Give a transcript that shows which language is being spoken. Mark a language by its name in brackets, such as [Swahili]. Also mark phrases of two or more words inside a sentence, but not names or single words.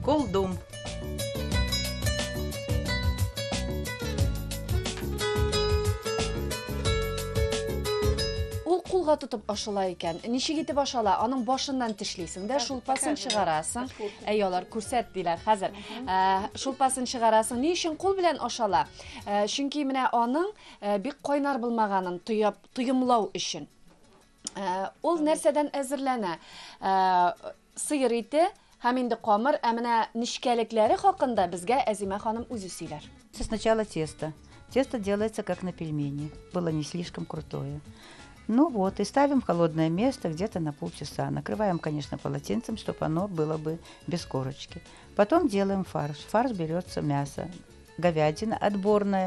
[Tatar] Кулдум. Кулга тотып ашала икән. Ничек итеп ашала? Аның башыннан тешлисең дә, шулпасын чыгарасың. Алар күрсәт диләр хәзер. Шулпасын чыгарасың. Ни өчен кул белән ашала? Чөнки менә аның бик кайнар булмаганын тоемлау өчен. Ул нәрсәдән әзерләнә? Сыер ите һәм инде камыр, ә менә нишкәлекләре хакында безгә Әзимә ханым үзе сөйләр. [Russian] Сначала тесто. Тесто делается как на пельмени. Было не слишком крутое. Ну вот, и ставим в холодное место где-то на полчаса. Накрываем, конечно, полотенцем, чтобы оно было бы без корочки. Потом делаем фарш. Фарш берется мясо, говядина отборная.